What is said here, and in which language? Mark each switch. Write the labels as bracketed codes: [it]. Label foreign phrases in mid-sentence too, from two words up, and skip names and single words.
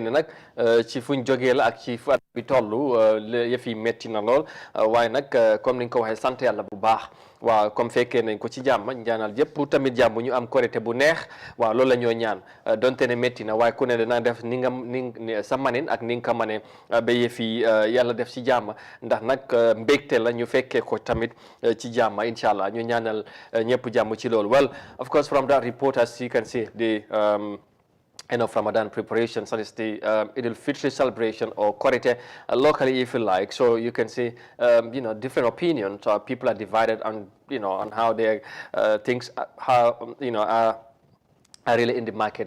[wo] ne nag ci fuñ jógee la ak ci fu at bi toll yëf yi metti na lool waaye nag comme ni nga ko waxee sant yàlla bu baax waaw comme fekkee nañ ko ci jàmm ñaanal yëpp tamit jàmm ñu am korité bu neex waaw loolu la ñoo ñaan donte ne métti na waaye ku ne dana def ni sa manin ak ni nga ko manee ba yëf yi yàlla def ci jàmm ndax nag mbégte la ñu fekkee ko tamit ci jàmm [ar] إن شاء الله [wo] ñu ñaanal ñëpp jàmm ci loolu. [en] Well, of course, from that report, as you can see, the end of Ramadan preparations, that is the Eid al-Fitr celebration or Korite locally, if you like. So you can see, different opinions. People are divided on, on how their things, how, are really in the market.